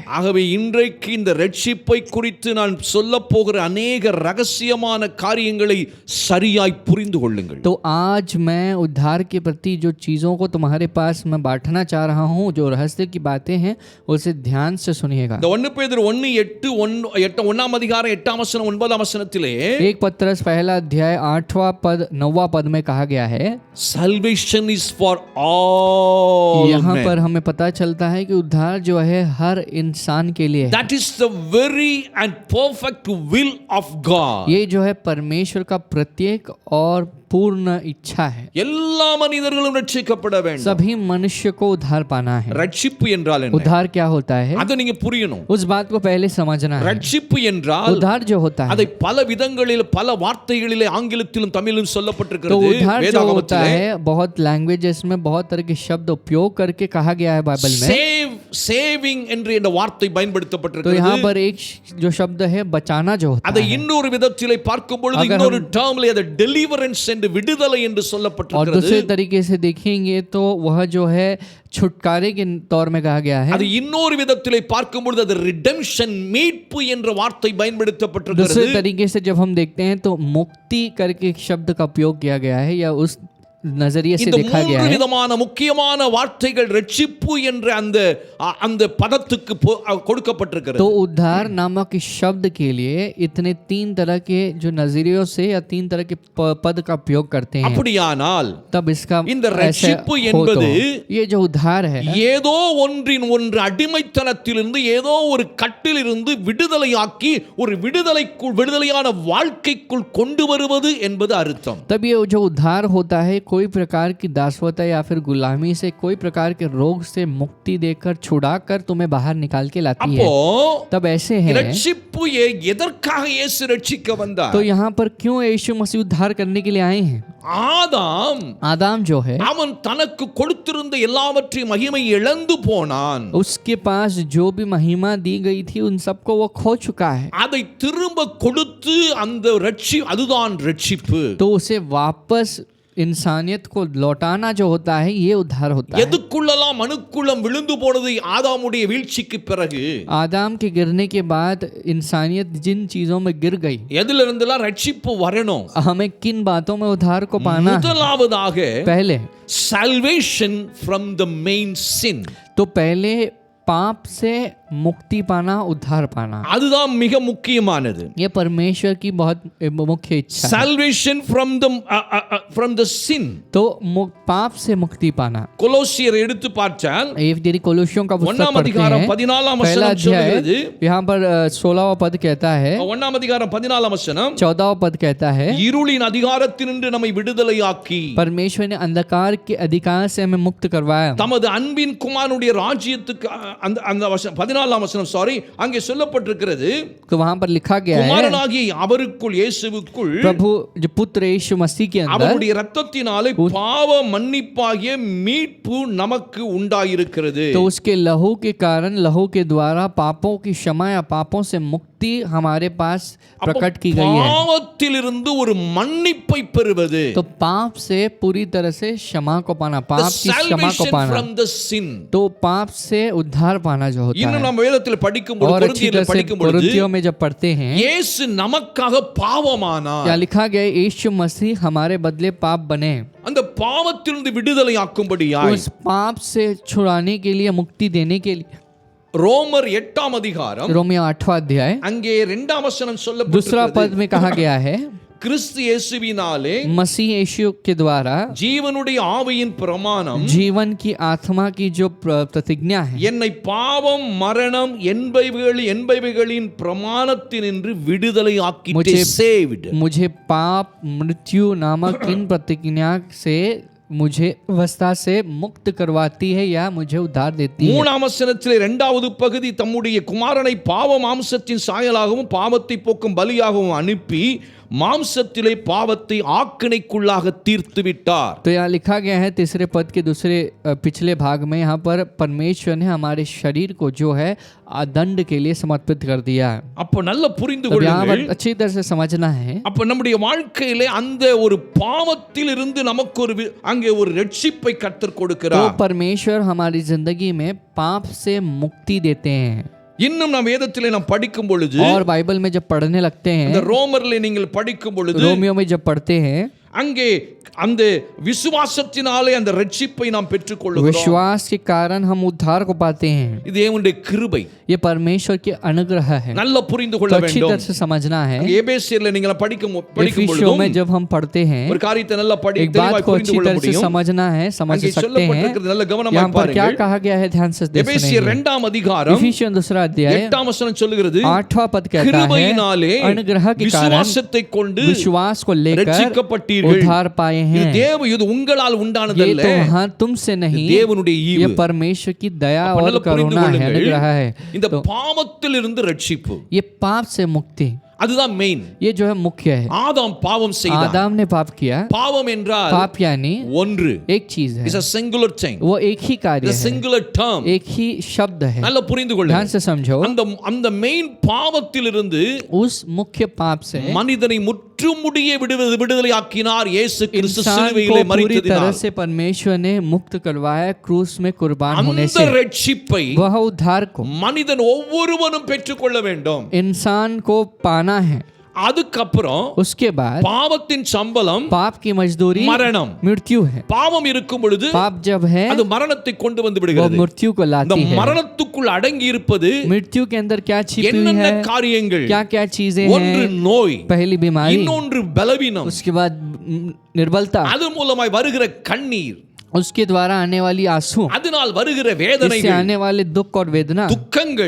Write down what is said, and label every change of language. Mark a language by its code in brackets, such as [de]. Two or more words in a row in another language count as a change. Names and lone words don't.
[ta] ஆகவே இன்றைக்கு இந்த ரட்சிப்பை குறித்து நான் சொல்லப் போகிற अनेक ரகசியமான காரியங்களை சரியாய் புரிந்து கொள்ளுங்கள். [hi] तो आज मैं उद्धार के प्रति जो चीज़ों को तुम्हारे पास मैं बांटना चाह रहा हूँ, जो रहस्य की बातें हैं, उसे ध्यान से सुनिएगा। [ta] இந்த 1 பேதுரு 1 அதிகாரம் 8 வசனம் 9 வசனத்திலே [hi] 1 पत्रस पहला अध्याय 8वां पद 9वां पद में कहा गया है, [en] salvation is for all all [hi] यहाँ [en] men. [hi] पर हमें पता चलता है कि उद्धार जो है हर इंसान के लिए है। [en] That is the very and perfect will of God. [hi] ये जो है परमेश्वर का प्रत्येक और पूर्ण इच्छा है। [ta] எல்லா மனிதர்களும் ரட்சிக்கப்பட வேண்டும். [hi] सभी मनुष्य को उद्धार पाना है। [ta] ரட்சிப்பு என்றால் என்ன? [hi] उद्धार क्या होता है, [ta] அதை நீங்க புரியணும். [hi] उस बात को पहले समझना है। [ta] ரட்சிப்பு என்றால் [hi] उद्धार जो होता है, [ta] அதை பல விதங்களில் பல வார்த்தைகளிலே ஆங்கிலத்திலும் தமிழிலும் [hi] तो [ta] சொல்லப்பட்டிருக்கிறது [hi] उद्धार जो होता [ta] வேதாகமத்திலே. [hi] है बहुत लैंग्वेजेस में बहुत तरह के शब्द उपयोग करके कहा गया है बाइबल में। [ta] சேவிங் என்று இந்த வார்த்தை [hi] तो [ta] பயன்படுத்தப்பட்டிருக்கிறது. [hi] यहाँ पर एक जो शब्द है बचाना जो होता [ta] அதை [hi] है, [ta] இன்னொரு விதத்திலே பார்க்கும் பொழுது [hi] अगर [ta] இன்னொரு டேர்ம்ல அது டெலிவரன்ஸ் என்று விடுதலை என்று [hi] और [ta] சொல்லப்பட்டிருக்கிறது. [hi] दूसरे तरीके से देखेंगे तो वह जो है छुटकारे के तौर में कहा गया है। [ta] அது இன்னொரு விதத்திலே பார்க்கும் பொழுது அது ரிடெம்ஷன் மீட்பு என்ற வார்த்தை பயன்படுத்தப்பட்டிருக்கிறது. [hi] दूसरे तरीके से जब हम देखते हैं तो मुक्ति करके एक शब्द का उपयोग किया गया है या उस नजरिए से [ta] இந்த [hi] देखा गया [ta] மூன்று [hi] है। [ta] விதமான முக்கியமான வார்த்தைகள் ரட்சிப்பு என்ற அந்த அந்த பதத்துக்கு கொடுக்கப்பட்டிருக்கிறது. [hi] तो उद्धार नामक इस शब्द के लिए इतने तीन तरह के जो नजरियों से या तीन तरह के पद का उपयोग करते हैं। [ta] அப்படியானால் [hi] तब इसका [ta] இந்த [hi] ऐसे [ta] ரட்சிப்பு [hi] हो तो [ta] என்பது [hi] ये जो उद्धार है [ta] ஏதோ ஒன்றின் ஒன்று அடிமைத்தனத்திலிருந்து ஏதோ ஒரு கட்டிலிருந்து விடுதலையாக்கி ஒரு விடுதலையான வாழ்க்கைக்குள் கொண்டு வருவது என்பது அர்த்தம். [hi] तब ये जो उद्धार होता है कोई प्रकार की दासवता या फिर गुलामी से कोई प्रकार के रोग से मुक्ति देकर छुड़ाकर तुम्हें बाहर निकाल के लाती है। [ta] அப்போ [hi] तब ऐसे है [ta] ரட்சிப்பு எதற்காக இயேசு ரட்சிக்க வந்தார்? [hi] तो यहाँ पर क्यों यीशु मसीह उद्धार करने के लिए आए हैं? आदाम जो है [ta] அவன் தனக்கு கொடுத்திருந்த எல்லாவற்றையும் மகிமை இழந்து போனான். [hi] उसके पास जो भी महिमा दी गई थी उन सबको वो खो चुका है। [ta] அதை திரும்ப கொடுத்து அந்த அதுதான் ரட்சிப்பு. [hi] तो उसे वापस इंसानियत को लौटाना जो होता है ये उद्धार होता है। [ta] எதுக்குள்ளலாம் மனுக்குளம் விழுந்து போனது ஆதாமுடைய வீழ்ச்சிக்கு பிறகு? [hi] आदाम के गिरने के बाद इंसानियत जिन चीजों में गिर गई, [ta] எதில இருந்தெல்லாம் ரட்சிப்பு வரணும்? [hi] हमें किन बातों में उद्धार को पाना है? [ta] முதலாவதாக [hi] पहले [en] salvation from the main sin. [hi] तो पहले पाप से मुक्ति पाना, उद्धार पाना, [ta] அதுதான் மிக முக்கியமானது. [hi] ये परमेश्वर की बहुत मुख्य इच्छा है। [en] salvation from the sin. [hi] तो पाप से मुक्ति पाना। [ta] கொலோசியர் எடுத்து பார்த்தால் [hi] यदि कोलोसियों का पुस्तक [ta] ஒன்றாம் [hi] पढ़ते [ta] அதிகாரம் [hi] हैं, [ta] 14ஆம் [hi] पहला [ta] வசனம் [hi] अध्याय [ta] சொல்கிறது. [hi] यहाँ पर 16वां पद कहता है, [ta] ஒன்றாம் அதிகாரம் 14ஆம் வசனம் [hi] 14वां पद कहता है, [ta] இருளின் அதிகாரத்தினின்று நம்மை விடுதலையாக்கி [hi] परमेश्वर ने अंधकार के अधिकार से हमें मुक्त करवाया। [ta] தமது அன்பின் குமாரனுடைய ராஜ்யத்துக்கு அந்த வசனம் 14ஆம் வசனம் அங்கே சொல்லப்பட்டிருக்கிறது. [hi] तो वहां पर लिखा गया है, [ta] குமாரனாகிய அவருக்குள் இயேசுவுக்குள் [hi] प्रभु जो पुत्र यीशु मसीह के अंदर [ta] அவருடைய இரத்தத்தினாலே பாவ மன்னிப்பாகிய மீட்பு நமக்கு உண்டாயிருக்கிறது. [hi] तो उसके लहू के कारण, लहू के द्वारा पापों की क्षमा या पापों से मुक्ति हमारे पास प्रकट की गई है। [ta] பாவத்திலிருந்து ஒரு மன்னிப்பை பெறுவது, [hi] तो पाप से पूरी तरह से क्षमा को पाना, पाप की क्षमा को [en] salvation [hi] पाना, [en] from the sin. [hi] तो पाप से उद्धार पाना जो होता [ta] இன்னும் [hi] है। [ta] நம்ம வேதத்தில் படிக்கும்போது [hi] और अच्छी तरह से [ta] படிக்கும் பொழுது [hi] कुरिन्थियों में जब पढ़ते हैं, [ta] இயேசு நமக்காக பாவமானார். [hi] क्या लिखा गया है, यीशु मसीह हमारे बदले पाप बने, [ta] அந்த பாவத்திலிருந்து விடுதலையாக்கும்படியாய் [hi] उस पाप से छुड़ाने के लिए, मुक्ति देने के लिए। [ta] ரோமர் 8ஆம் அதிகாரம் [hi] रोमियो 8वां अध्याय [ta] அங்கே 2ஆம் வசனம் [hi] दूसरा [ta] சொல்லப்பட்டிருக்கிறது. [hi] पद में कहा गया है, [ta] கிறிஸ்து இயேசுவினாலே [hi] मसीह यीशु के द्वारा [ta] ஜீவனுடைய ஆவியின் பிரமாணம் [hi] जीवन की आत्मा की जो प्रतिज्ञा है, [ta] என்னை பாவம் மரணம் என்பவைகளின் பிரமாணத்தினின்று விடுதலையாக்கிட்டு saved. [hi] मुझे पाप मृत्यु नामक इन प्रतिज्ञा से, मुझे अवस्था से मुक्त करवाती है या मुझे उद्धार देती है। [ta] 3ஆம் வசனத்திலே 2வது பகுதி தம்முடைய குமாரனை பாவ மாம்சத்தின் சாயலாகவும் பாவத்தை போக்கும் பலியாகவும் அனுப்பி மாம்சத்திலே பாவத்தை ஆக்கினைக்குள்ளாக தீர்த்து விட்டார். [hi] तो यहाँ लिखा गया है तीसरे पद के दूसरे पिछले भाग में, यहाँ पर परमेश्वर ने हमारे शरीर को जो है दंड के लिए समर्पित कर दिया है। [ta] அப்ப நல்லா புரிந்து [hi] तो यहाँ [ta] கொள்ளுங்கள். [hi] पर अच्छी तरह से समझना है, [ta] அப்ப நம்முடைய வாழ்க்கையிலே அந்த ஒரு பாவத்தில் இருந்து நமக்கு அங்கே ஒரு ரட்சிப்பை கர்த்தர் [hi] तो [ta] கொடுக்கிறார். [hi] परमेश्वर हमारी जिंदगी में पाप से मुक्ति देते हैं। [ta] இன்னும் நாம் வேதத்திலே நாம் படிக்கும் பொழுது, [hi] और बाइबल में जब पढ़ने लगते [ta] இந்த [hi] हैं, [ta] ரோமர்ல நீங்கள் படிக்கும் பொழுது [hi] रोमियो में जब पढ़ते हैं, [ta] அங்கே அந்த விசுவாசத்தினாலே அந்த ரட்சிப்பை நாம் பெற்றுக்கொள்கிறோம். [hi] विश्वास के कारण हम उद्धार को पाते हैं. [ta] இது தேவனுடைய கிருபை. [hi] ये परमेश्वर की अनुग्रह है. [ta] நல்ல புரிந்து கொள்ள [hi] तो अच्छी [ta] வேண்டும். [hi] तरह से समझना है. [ta] எபேசியர்ல நீங்க படிக்கும் [hi] एफिसियों [ta] பொழுது [hi] में जब हम पढ़ते हैं [ta] ஒரு காரியத்தை நல்லா [hi] एक बात को अच्छी तरह से समझना है, समझ सकते हैं. [ta] சொல்லப்பட்டிருக்கிறது நல்ல கவனமா [hi] यहाँ पर क्या [ta] பாருங்கள். [hi] कहा गया है, ध्यान से देखिए. [ta] எபேசியர் 2ஆம் அதிகாரம் [hi] एफिसियों 2 अध्याय [ta] 8ஆம் வசனம் சொல்லுகிறது, [hi] 8वां पद कहता है, [ta] கிருபையினாலே [hi] अनुग्रह के कारण [ta] விசுவாசத்தை கொண்டு [hi] विश्वास को लेकर [ta] ரட்சிக்கப்பட்டீர்கள். [hi] उद्धार पाए [ta] இது [hi] हैं. [ta] இது உங்களால் [hi] ये [ta] உண்டானதல்ல, [hi] तो हाँ तुमसे नहीं, [ta] தேவனுடைய ஈவு. [hi] ये परमेश्वर की दया [ta] அப்ப [hi] और [ta] நல்லா புரிந்து [hi] करुणा है, [ta] கொள்ளுங்கள். [hi] अनुग्रह है. [ta] இந்த பாவத்திலிருந்து ரட்சிப்பு, [hi] ये पाप से मुक्ति, [ta] அதுதான் மெயின். [hi] ये जो है मुख्य है. [ta] ஆதாம் பாவம் செய்தான். [hi] आदम ने पाप किया. [ta] பாவம் என்றால் [hi] पाप यानी [ta] ஒன்று, [hi] एक चीज है, [en] இஸ் a singular thing, [hi] वो एक ही कार्य [en] a [hi] है, [en] singular term. [hi] एक ही शब्द है. [ta] நல்லா புரிந்து [hi] ध्यान [ta] கொள்ளுங்கள். [hi] से समझो. [ta] அந்த அந்த மெயின் பாவத்திலிருந்து [hi] उस मुख्य पाप से [ta] மனிதனை முற்றுமுடிய விடுதலையாக்கினார் இயேசு கிறிஸ்து [hi] इंसान [ta] சிலுவையிலே [hi] को पूरी तरह [ta] மரித்ததினால். [hi] से परमेश्वर ने मुक्त करवाया क्रूस में कुर्बान होने [ta] அந்த [hi] से. [ta] ரட்சிப்பை [hi] वह उद्धार को [ta] மனிதன் ஒவ்வொருவனும் பெற்றுக்கொள்ள வேண்டும். [hi] इंसान को पाना है. [ta] அதுக்கப்புறம் [hi] उसके बाद [ta] பாவத்தின் சம்பளம் [hi] पाप की मजदूरी [ta] மரணம். [hi] मृत्यु है. [ta] பாவம் இருக்கும் பொழுது [hi] पाप जब है [ta] அது மரணத்தை கொண்டு வந்து [hi] वो [ta] விடுகிறது. [hi] मृत्यु को [ta] இந்த [hi] लाती है. [ta] மரணத்துக்குள் அடங்கி இருப்பது [hi] मृत्यु के अंदर क्या छिपी हुई [ta] என்னென்ன [hi] है, [ta] காரியங்கள்? [hi] क्या क्या चीजें [ta] ஒன்று [hi] हैं. [ta] நோய், [hi] पहली बीमारी, [ta] இன்னொன்று பலவீனம், [hi] उसके बाद निर्बलता, [ta] அது மூலமாய் வருகிற கண்ணீர், [hi] उसके द्वारा आने वाली आंसू, [ta] அதனால் வருகிற [hi] इससे [ta] வேதனைகள், [hi] आने वाले दुख और वेदना, [ta] துக்கங்கள்,